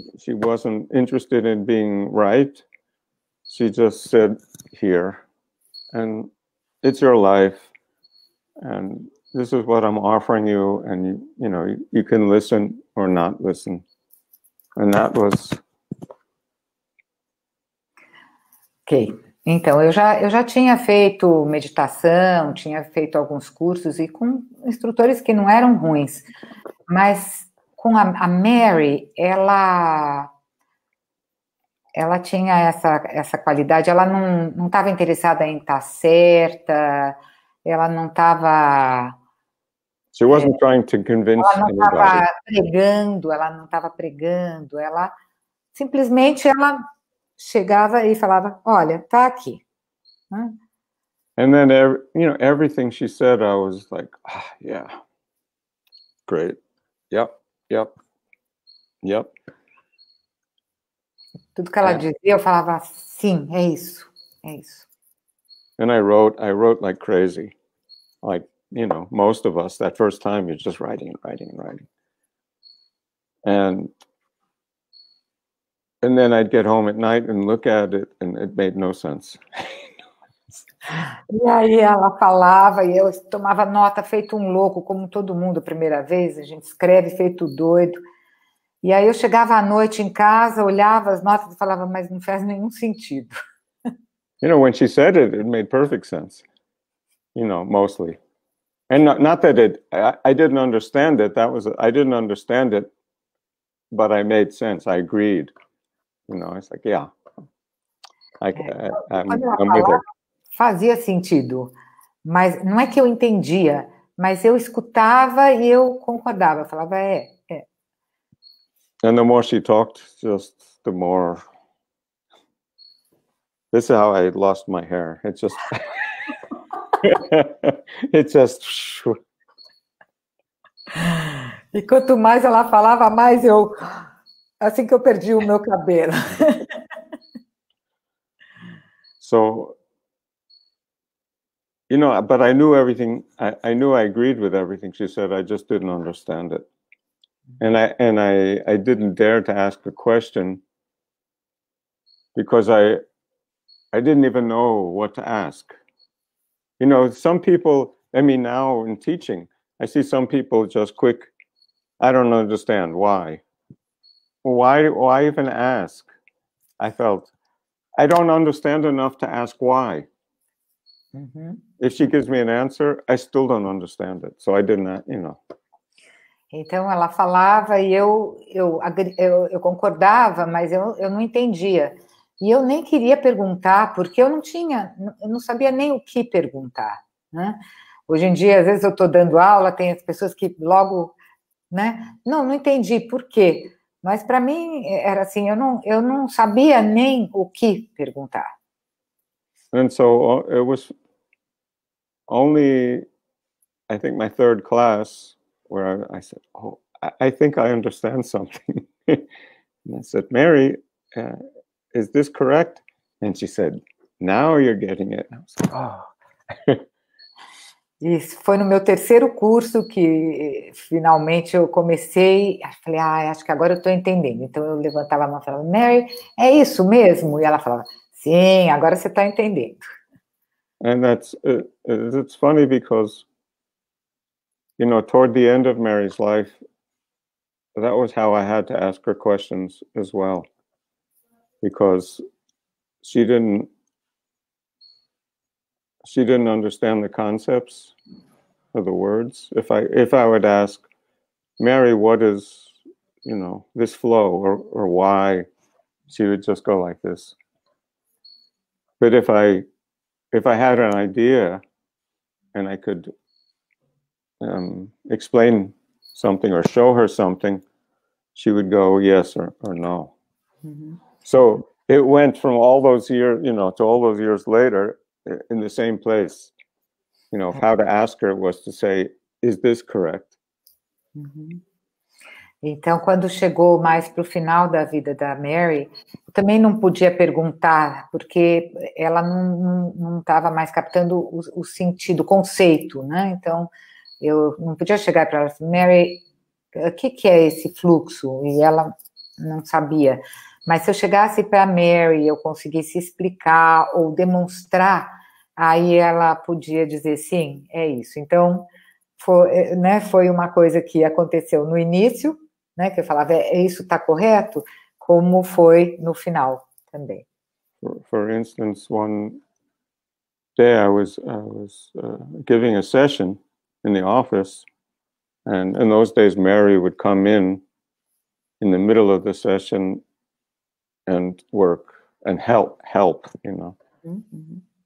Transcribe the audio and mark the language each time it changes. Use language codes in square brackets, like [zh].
[en] She wasn't interested in being right. She just said, here, and it's your life, and this is what I'm offering you, and you can listen or not listen. And that was... [pt] Ok, então eu já tinha feito meditação, tinha feito alguns cursos e com instrutores que não eram ruins, mas com a Mary, ela tinha essa qualidade, ela não estava interessada em estar certa, ela não estava... [en] She wasn't trying to convince anybody. [pt] Ela não estava pregando, ela simplesmente chegava e falava, olha, tá aqui. [en] And then, everything she said, I was like, yeah, great, yep. [pt] Tudo que ela dizia, eu falava, sim, é isso. [en] And I wrote like crazy, like, most of us, that first time, you're just writing. And then I'd get home at night and look at it, and it made no sense. [pt] E aí ela falava, e eu tomava nota feito um louco, como todo mundo a primeira vez, a gente escreve feito doido. E aí eu chegava à noite em casa, olhava as notas e falava, mas não faz nenhum sentido. [en] You know, when she said it, it made perfect sense. You know, mostly. And not that I didn't understand it. I didn't understand it, but I made sense. I agreed. You know, it's like, yeah. I'm with it. [pt] Fazia sentido, mas não é que eu entendia, mas eu escutava e eu concordava, eu falava, [en] And the more she talked, just the more... This is how I lost my hair. It just... It just... [pt] E quanto mais ela falava, mais eu... Assim que eu perdi o meu cabelo. [en] So... You know, but I knew everything. I knew I agreed with everything she said. I just didn't understand it, and I didn't dare to ask a question because I didn't even know what to ask. You know, some people. I mean, now in teaching, I see some people just quick. I don't understand why. Why even ask? I felt I don't understand enough to ask why. Uhum. If she gives me an answer, I still don't understand it. So I didn't, you know. [pt] Então ela falava e eu concordava, mas eu não entendia. E eu nem queria perguntar, porque eu não sabia nem o que perguntar, né? Hoje em dia, às vezes eu estou dando aula, tem as pessoas que logo, né? Não entendi por quê. Mas para mim era assim, eu não sabia nem o que perguntar. [en] And so it was only, I think, my third class where I said, oh, I think I understand something. And I said, Mary, is this correct? And she said, now you're getting it. And I was like, oh. [pt] Isso foi no meu terceiro curso que finalmente eu comecei, falei, acho que agora eu estou entendendo. Então eu levantava a mão e falava, Mary, é isso mesmo? E ela falava, sim, agora você está entendendo. [en] And it's funny because, you know, toward the end of Mary's life, that was how I had to ask her questions as well, because she didn't understand the concepts of the words. If I would ask, Mary, what is, you know, this flow or why, she would just go like this. But if I had an idea and I could explain something or show her something, she would go yes or no. Mm-hmm. So it went from all those years, you know, to all those years later in the same place. You know, how to ask her was to say, is this correct? Uhum. [pt] Então, quando chegou mais para o final da vida da Mary, eu também não podia perguntar, porque ela não estava mais captando o sentido, o conceito, né? Então, eu não podia chegar para ela e falar, Mary, o que é esse fluxo? E ela não sabia. Mas se eu chegasse para a Mary, eu conseguisse explicar ou demonstrar, aí ela podia dizer, sim, é isso. Então, foi uma coisa que aconteceu no início, né, que eu falava, isso está correto, como foi no final também. [en] For instance, one day I was giving a session in the office, and in those days Mary would come in the middle of the session and work and help, you know. Mm-hmm.